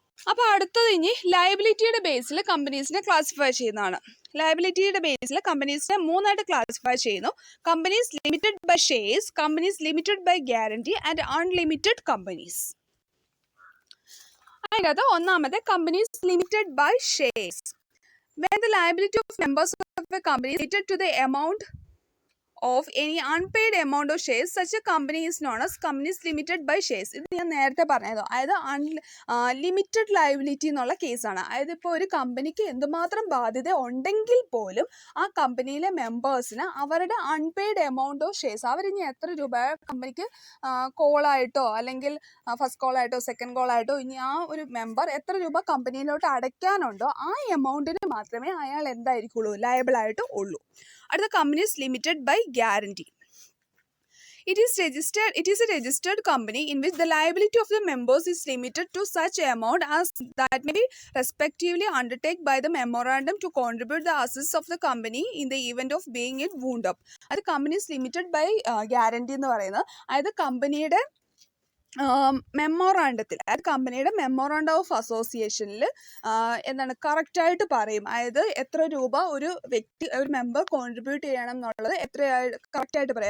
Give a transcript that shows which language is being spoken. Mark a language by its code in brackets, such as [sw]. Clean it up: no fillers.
[ml] അപ്പോൾ അടുത്തത് ഇനി ലയബിലിറ്റിയുടെ ബേസിൽ കമ്പനീസിനെ ക്ലാസിഫൈ ചെയ്യുന്നതാണ്. ലയബിലിറ്റിയുടെ ബേസിൽ കമ്പനീസിനെ 3ആയിട്ട് ക്ലാസിഫൈ ചെയ്യുന്നു: companies limited by shares, companies limited by guarantee and unlimited companies. അതിനകത്ത് ഒന്നാമത്തെ companies limited by shares. [en] When the liability of members of a company is limited to the amount of any unpaid amount of shares, such a company is known as companies limited by shares. [ml] ഇത് ഞാൻ നേരത്തെ പറഞ്ഞതോ, അതായത് limited liability എന്നുള്ള കേസാണ്. അതായത് ഇപ്പോൾ ഒരു കമ്പനിക്ക് എന്തുമാത്രം ബാധ്യത ഉണ്ടെങ്കിൽ പോലും ആ കമ്പനിയിലെ മെമ്പേഴ്സിന് അവരുടെ അൺപെയ്ഡ് എമൗണ്ട് ഓഫ് ഷെയർസ്, അവരിനി എത്ര രൂപ കമ്പനിക്ക് കോളായിട്ടോ അല്ലെങ്കിൽ ഫസ്റ്റ് കോളായിട്ടോ സെക്കൻഡ് കോളായിട്ടോ ഇനി ആ ഒരു മെമ്പർ എത്ര രൂപ കമ്പനിയിലോട്ട് അടയ്ക്കാനുണ്ടോ ആ എമൗണ്ടിന് മാത്രമേ അയാൾ എന്തായിരിക്കുള്ളൂ, ലയബിൾ ആയിട്ട് ഉള്ളൂ. അടുത്ത companies limited by guarantee. [en] It is a registered company in which the liability of the members is limited to such amount as that may be respectively undertaken by the memorandum to contribute the assets of the company in the event of being it wound up. [ml] അത് companies limited by guarantee എന്ന് പറയുന്നത്, അതായത് കമ്പനിയുടെ മെമ്മോറാണ്ടത്തിൽ, അതായത് കമ്പനിയുടെ memorandum of അസോസിയേഷനിൽ എന്താണ് കറക്റ്റായിട്ട് പറയും. അതായത് എത്ര രൂപ ഒരു മെമ്പർ കോൺട്രിബ്യൂട്ട് ചെയ്യണം എന്നുള്ളത് കറക്റ്റായിട്ട് പറയും.